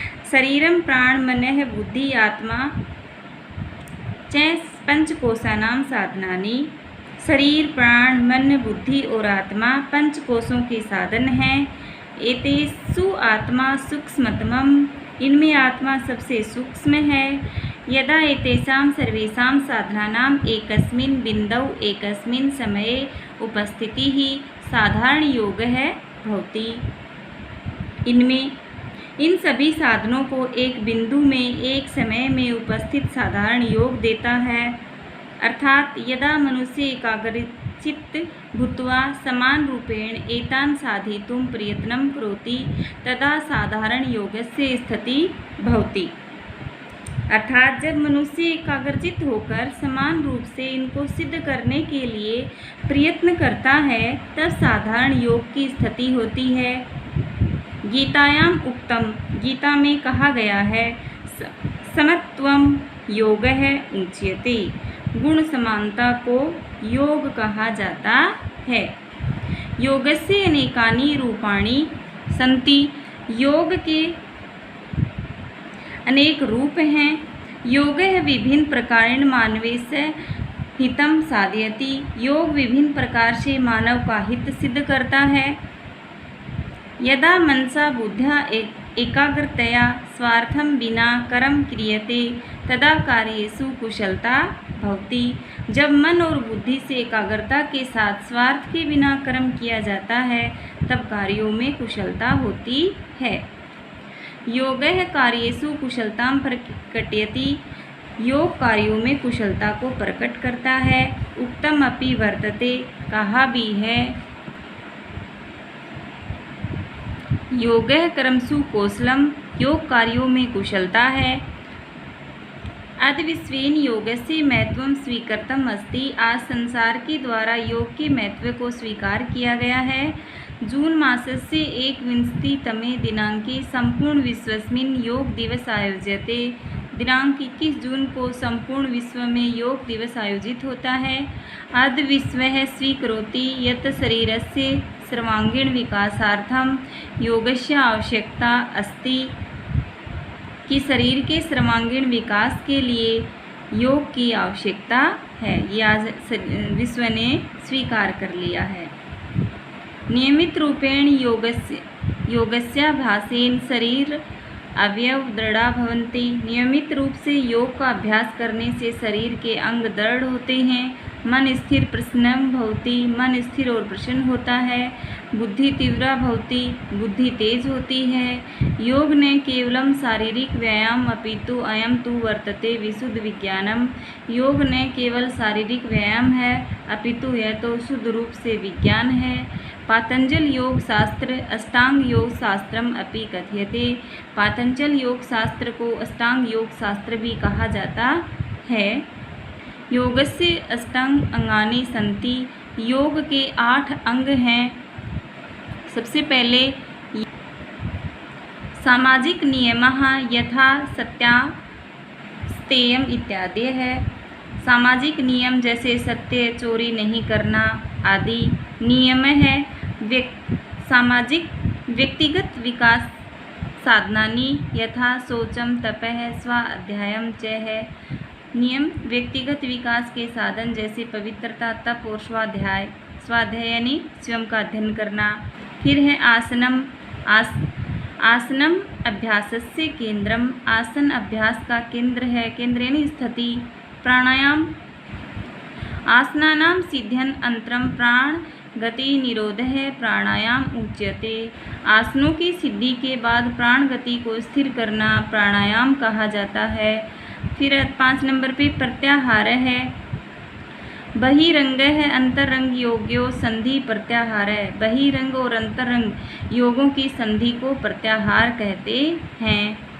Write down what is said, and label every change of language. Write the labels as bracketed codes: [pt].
[sa] शरीरम प्राण मनः बुद्धि आत्मा च पंचकोशानां साधनानि। [hi] शरीर प्राण मन बुद्धि और आत्मा पंचकोशों के साधन हैं। [sa] एतेषु आत्मा सूक्ष्मतमम्। [hi] इनमें आत्मा सबसे सूक्ष्म है। [sa] यदा एतेषां सर्वेषां साधनानां एकस्मिन् बिन्दौ एकस्मिन् समये उपस्थितिः साधारण योगः भवति। [hi] इन सभी साधनों को एक बिंदु में एक समय में उपस्थित साधारण योग देता है। [sa] अर्थात यदा मनुष्य एकाग्रचित्त भूत्वा समान रूपेण एतान् साधितुं प्रयत्नं करोति तदा साधारण योगस्य स्थिति भवति। [hi] अर्थात जब मनुष्य एकाग्रचित्त होकर समान रूप से इनको सिद्ध करने के लिए प्रयत्न करता है तब साधारण योग की स्थिति होती है। [sa] गीतायाम उक्तम। [hi] गीता में कहा गया है [sa] समत्वम योगः उच्यते। [hi] गुण समानता को योग कहा जाता है। [sa] योगस्य अनेकानि रूपाणि सन्ति। [hi] योग के अनेक रूप हैं। [sa] योगः विभिन्न प्रकारेण मानवस्य हितं साधयति। [hi] योग विभिन्न प्रकार से मानव का हित सिद्ध करता है। [sa] यदा मनसा बुद्ध्या एकाग्रतया स्वार्थं विना कर्म क्रियते तदा कार्येषु कुशलता भवति। [hi] जब मन और बुद्धि से एकाग्रता के साथ स्वार्थ के बिना कर्म किया जाता है तब कार्यों में कुशलता होती है। [sa] योगः कार्येषु कुशलतां प्रकटयति। [hi] योग कार्यों में कुशलता को प्रकट करता है। [sa] उक्तम अपि वर्तते। [hi] कहा भी है [sa] योगः कर्मसु कौशलम। [hi] योग कार्यों में कुशलता है। [sa] अद्य विश्वेन योगस्य महत्वं स्वीकृतम् अस्ति। [hi] आज संसार के द्वारा योग के महत्व को स्वीकार किया गया है। [sa] जून मासस्य 21तमे दिनांके सम्पूर्ण विश्वस्मिन् योग दिवस आयोज्यते। [hi] दिनांक 21 जून को संपूर्ण विश्व में योग दिवस आयोजित होता है। [sa] अद्य विश्वः स्वीकरोति यत् शरीरस्य सर्वांगीण विकासार्थं योगस्य आवश्यकता अस्ति। [hi] कि शरीर के सर्वांगीण विकास के लिए योग की आवश्यकता है। ये आज विश्व ने स्वीकार कर लिया है। [sa] नियमित रूपेण योगस्याभ्यासेन शरीर अवयव दृढ़ा भवन्ति। [hi] नियमित रूप से योग का अभ्यास करने से शरीर के अंग दृढ़ होते हैं। [sa] मन स्थिर प्रसन्नं भवति। [hi] मन स्थिर और प्रसन्न होता है। [sa] बुद्धि तीव्रा भवति। [hi] बुद्धि तेज होती है। [sa] योग न केवलं शारीरिक व्यायाम अपितु अयं तु वर्तते विशुद्ध विज्ञानम। [hi] योग न केवल शारीरिक व्यायाम है अपितु यह तो शुद्ध रूप से विज्ञान है। [sa] पातंजल योग शास्त्र अष्टांग योग शास्त्रम अपि कथ्यते। [hi] पातंजल योग शास्त्र को अष्टांग योग शास्त्र भी कहा जाता है। [sa] योगस्य अष्टांग अंगानि सन्ति। [hi] योग के 8 अंग हैं। सबसे पहले सामाजिक नियमः यथा सत्या स्तेयम इत्यादि है। सामाजिक नियम जैसे सत्य चोरी नहीं करना आदि नियम है। सामाजिक व्यक्तिगत विकास साधनानि यथा शौचम तपः स्वाध्यायम च है। नियम व्यक्तिगत विकास के साधन जैसे पवित्रता तप और स्वाध्याय। स्वाध्याय यानी स्वयं का अध्ययन करना। [sa] फिर है आसनम। आसनम अभ्यासस्य केंद्रम। [hi] आसन अभ्यास का केंद्र है। केंद्र यानी स्थिति। [sa] प्राणायाम आसनानां सिद्ध्यन अंतरम प्राण गति निरोधः प्राणायाम उच्यते। [hi] आसनों की सिद्धि के बाद प्राण गति को स्थिर करना प्राणायाम कहा जाता है। फिर 5 नंबर पे प्रत्याहार है। बहिरंग है अंतरंग योग्यो संधि प्रत्याहार है। बहिरंग और अंतरंग योगों की संधि को प्रत्याहार कहते हैं।